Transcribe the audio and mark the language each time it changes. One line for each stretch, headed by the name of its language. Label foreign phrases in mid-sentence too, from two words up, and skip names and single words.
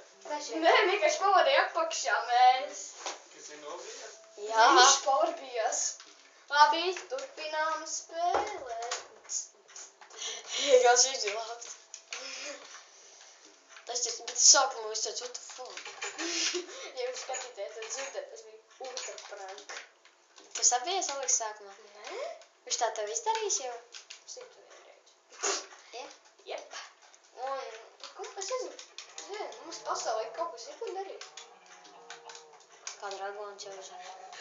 Latvian: Nē, vienkārši pavadīja apakšā mēs. Kas ir nobijās? Jā. Viņš pārbijās. Labi, turpinām spēlēt. Kāds viņš ir labs. Tas ir, bet sākumā es teicu,
English: what the fuck?
Latvian: Ja jūs skatīties, tad dzirdēt, tas bija
English: ultra prank.
Latvian: Tu sabies, Aleks, sākumā? Nē? Viņš tā tev izdarīs jau? 101 reizi. Ja? Jep. Un, ko es Es nezinu. Zinu, mums pasaulē kaut kas ir, ko darīt. Kā dragons jau zina.